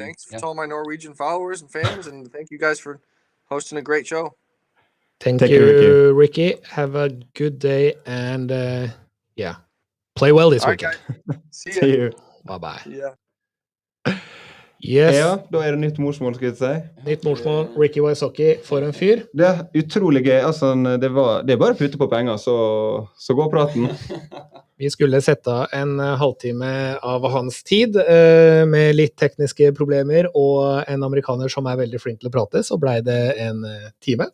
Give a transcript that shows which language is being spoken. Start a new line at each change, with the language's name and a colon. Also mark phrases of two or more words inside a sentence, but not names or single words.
English: Thanks to all my Norwegian followers and fans, and thank you guys for hosting a great show. thank you, you, Ricky. Have a good day, and play well this All right, weekend. guys. See See you. you. Bye-bye. Yeah. Yes,
Norwegian: Ja, da det nytt morsmål, skal jeg si. nytt morsmål. Ricky Wysocki, for en fyr. Det utrolig gøy. Altså, det er bare å putte på penger, så går praten. Vi skulle sette av en halvtime av hans tid med litt tekniske problemer og en amerikaner som er veldig flink til å prate, så ble det en time.